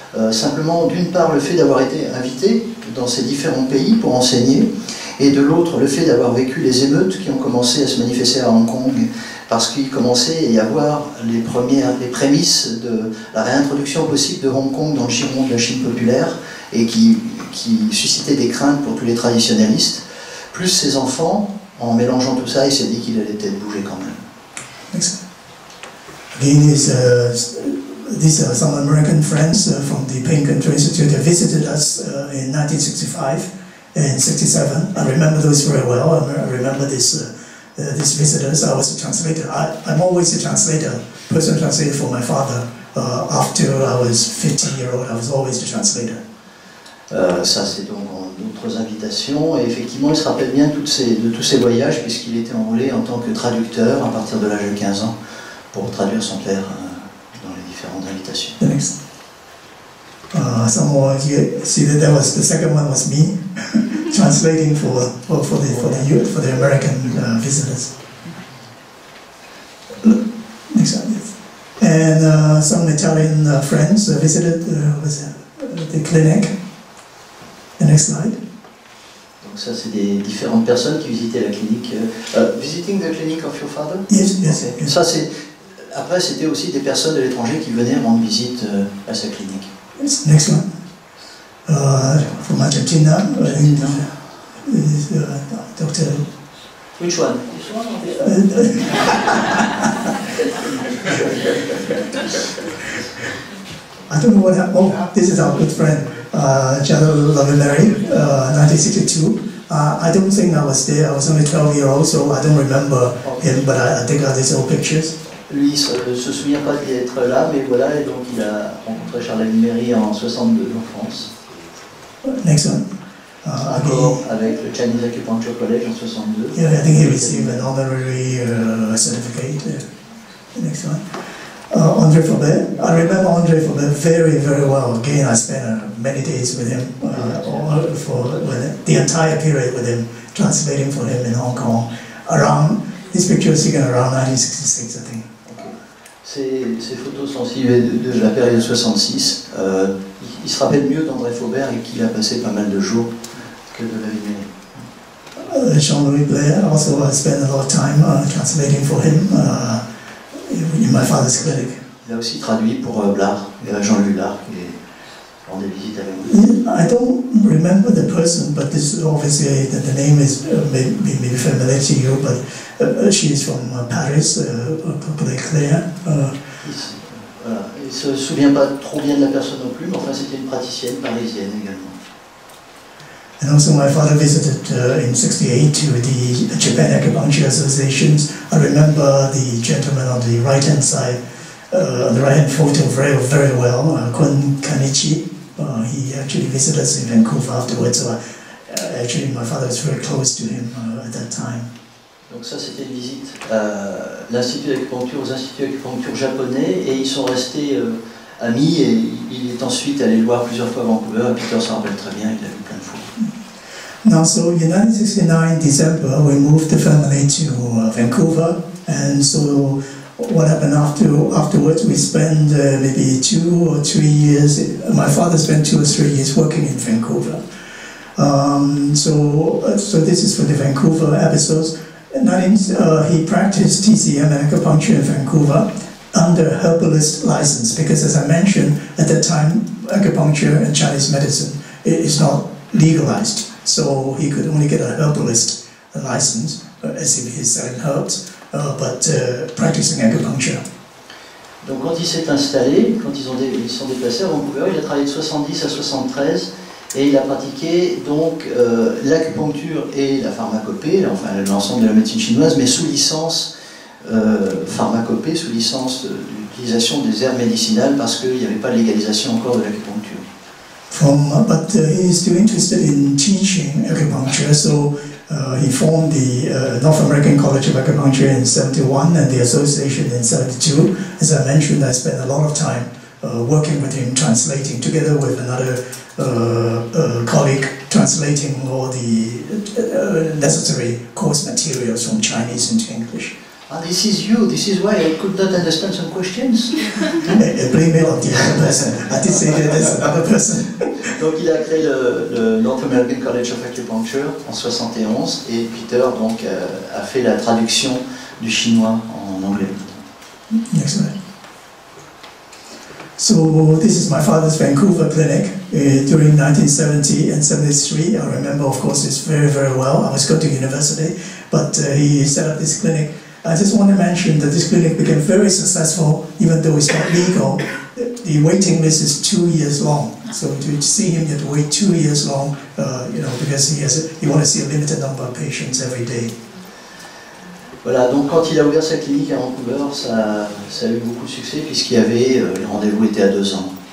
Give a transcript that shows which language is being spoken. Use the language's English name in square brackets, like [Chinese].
[French] Simplement, d'une part, le fait d'avoir été invité dans ces différents pays pour enseigner, et de l'autre, le fait d'avoir vécu les émeutes qui ont commencé à se manifester à Hong Kong, parce qu'il commençait à y avoir les prémices de la réintroduction possible de Hong Kong dans le giron de la Chine populaire, et qui suscitait des craintes pour tous les traditionalistes, plus ses enfants, en mélangeant tout ça, il s'est dit qu'il allait peut-être bouger quand même. [English] Again, these are some American friends from the Pain Control Institute that visited us in 1965 and 67. I remember those very well. I remember these visitors. I was a translator. I'm always a translator, personal translator for my father. After I was 15-year-old, I was always the translator. [French] Ça, c'est donc d'autres invitations, et effectivement, il se rappelle bien de tous ces voyages, puisqu'il était enrôlé en tant que traducteur à partir de l'âge de 15 ans pour traduire son père dans les différentes invitations. [English] The next. Some more here. See that was the second one was me translating for the American visitors. Next one. Yes. And some Italian friends visited the clinic. The next slide. [French] Donc Donc ça, c'est des différentes personnes qui visitaient la clinique. [English] Visiting the clinic of your father? Yes, yes, Okay. yes. [French] Ça, après, c'était aussi des personnes de l'étranger qui venaient rendre visite à sa clinique. [English] Yes. Next one. From Argentina. Is Dr. Which one? I don't know what happened. Oh, this is our good friend, General Lavilleri, 1962. I don't think I was there. I was only 12-year-old, so I don't remember him, but I think I these old pictures. [French] Lui, il se souvient pas d'être là, mais voilà, et donc il a rencontré Charles Lavilleri en 62 en France. [English] Next one. [French] Encore avec le Chinese Acupuncture College en 62. [English] Yeah, I think he received an honorary certificate. Next one. André Faubert. I remember André Faubert very, very well. Again, I spent many days with him, for the entire period with him, translating for him in Hong Kong. This picture was taken around 1966, I think. [French] Ces photos sont aussi de la période 66. Il se rappelle mieux d'André Faubert et qu'il a passé pas mal de jours que de Lavilleri. [English] Jean-Louis Blair, also I spent a lot of time translating for him in my father's clinic. [French] Il a aussi traduit pour Blard, Jean-Louis Blard, qui rendait visite avec nous. [English] I don't remember the person, but this is obviously the name is maybe familiar to you, but she is from Paris, Claire. [French] Voilà. Il ne se souvient pas trop bien de la personne non plus, mais enfin c'était une praticienne parisienne également. [English] And also my father visited in 68 to the Japan Acupuncture Associations. I remember the gentleman on the right-hand side, on the right-hand photo very, very well, Kun Kanichi. He actually visited us in Vancouver afterwards, so actually my father was very close to him at that time. [French] Donc ça c'était une visite à l'Institut d'Acupuncture, aux Instituts d'Acupuncture japonais, et ils sont restés amis, et il est ensuite allé le voir plusieurs fois à Vancouver, et Peter s'en rappelle très bien, il l'a vu plein de fois. [English] Now, so in 1969, December, we moved the family to Vancouver, and so what happened afterwards, we spent maybe 2 or 3 years, my father spent 2 or 3 years working in Vancouver. So this is for the Vancouver episodes. He practiced TCM and acupuncture in Vancouver under herbalist license, because as I mentioned, at that time, acupuncture and Chinese medicine is not legalized. So he could only get a herbalist license, as if he's selling herbs, but practicing acupuncture. [French] Donc quand il s'est installé, quand ils sont déplacés à Vancouver, il a travaillé de 70 à 73, et il a pratiqué donc l'acupuncture et la pharmacopée, enfin l'ensemble de la médecine chinoise, mais sous licence pharmacopée, sous licence d'utilisation des herbes médicinales, parce qu'il n'y avait pas de légalisation encore de l'acupuncture. [English] But he is still interested in teaching acupuncture, so he formed the North American College of Acupuncture in 71 and the association in 72. As I mentioned, I spent a lot of time working with him, translating together with another colleague, translating all the necessary course materials from Chinese into English. Ah, this is you, this is why I could not understand some questions. Blame it on the other person. I did say that there's another person. [French] Donc il a créé le North American College of Acupuncture en 71, et Peter donc a fait la traduction du chinois en anglais. [English] Next slide. So this is my father's Vancouver clinic during 1970 and 73. I remember, of course, this very, very well. I was going to university, but he set up this clinic. I just want to mention that this clinic became very successful, even though it's not legal. The waiting list is 2 years long. So to see him, you have to wait 2 years long, because he wants to see a limited number of patients every day. [French] Voilà, donc quand il a ouvert sa clinique à Vancouver, ça a eu beaucoup de succès, puisqu'il y avait, les rendez-vous étaient à 2 ans.